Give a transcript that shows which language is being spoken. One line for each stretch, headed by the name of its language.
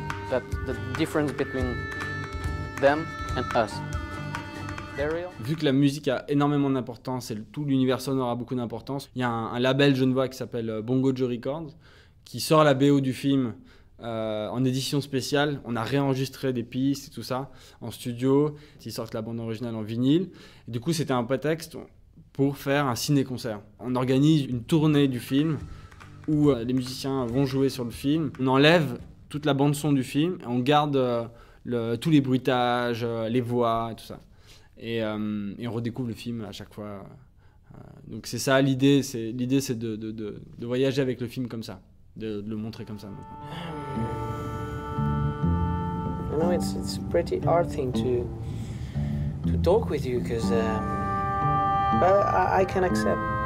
English: That's the difference between them and us. They're real.
French: Vu que la musique a énormément d'importance et tout l'univers sonore a beaucoup d'importance, il y a un label genevois qui s'appelle Bongo Joe Records qui sort la BO du film en édition spéciale. On a réenregistré des pistes et tout ça en studio. Ils sortent la bande originale en vinyle. Et du coup, c'était un prétexte pour faire un ciné-concert. On organise une tournée du film où les musiciens vont jouer sur le film. On enlève toute la bande-son du film et on garde tous les bruitages, les voix et tout ça. Et on redécouvre le film à chaque fois. Donc c'est ça l'idée. L'idée, c'est de voyager avec le film comme ça. De le montrer comme ça maintenant.
English: You know, it's a pretty hard thing to talk with you because I can accept.